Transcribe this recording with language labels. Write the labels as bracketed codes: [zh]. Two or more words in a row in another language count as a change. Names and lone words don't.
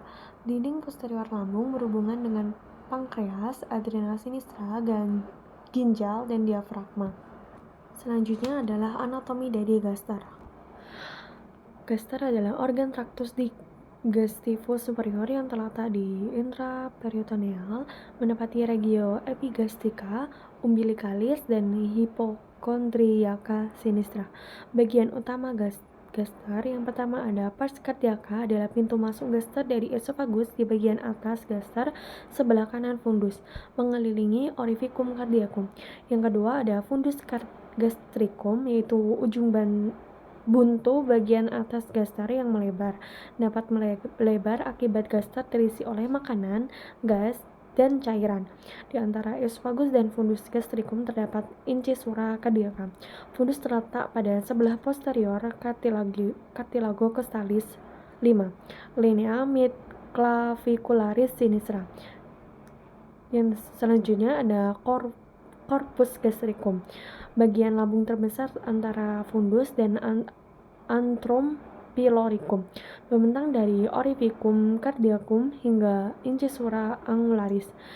[id] Dinding posterior lambung berhubungan dengan pankreas, adrenal sinistra, ginjal, dan diafragma. Selanjutnya adalah anatomi dari gaster. Gaster adalah organ traktus digestivus superior yang terletak di intraperitoneal, menepati regio epigastica, umbilicalis, dan hypochondriaca sinistra. Bagian utama gaster yang pertama ada pars cardiaca, adalah pintu masuk gaster dari esofagus. Di bagian atas gaster sebelah kanan fundus mengelilingi orificum cardiacum. Yang kedua ada fundus gastricum, yaitu ujung buntu bagian atas gaster yang melebar. Dapat melebar akibat gaster terisi oleh makanan, gas, dan cairan. Di antara esofagus dan fundus gastricum terdapat incisura cardiaca. Fundus terletak pada sebelah posterior cartilago costalis 5, linea midclavicularis sinistra. Yang selanjutnya ada corpus gastricum, bagian lambung terbesar antara fundus dan antrum pyloricum, membentang dari orificum cardiacum hingga incisura angularis.